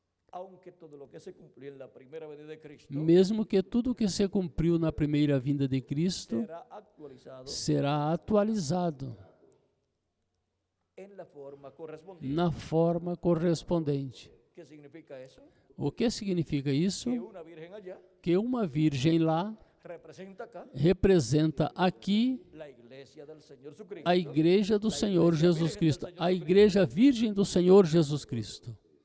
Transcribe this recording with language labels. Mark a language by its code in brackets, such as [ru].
[es] aunque todo lo que se cumplió en la primera venida de Cristo [pt] mesmo que tudo que se cumpriu na primeira vinda de Cristo [es] será actualizado [pt] será atualizado [es] en la forma correspondiente. [pt] na forma correspondente. [es] ¿Qué significa eso? [pt] O que significa isso? [es] Que una virgen allá [pt] Que uma virgem lá [es] representa acá [pt] representa aqui [es] la iglesia del Señor Jesucristo, [pt] a igreja do Senhor Jesus Cristo, a igreja virgem do Senhor Jesus Cristo.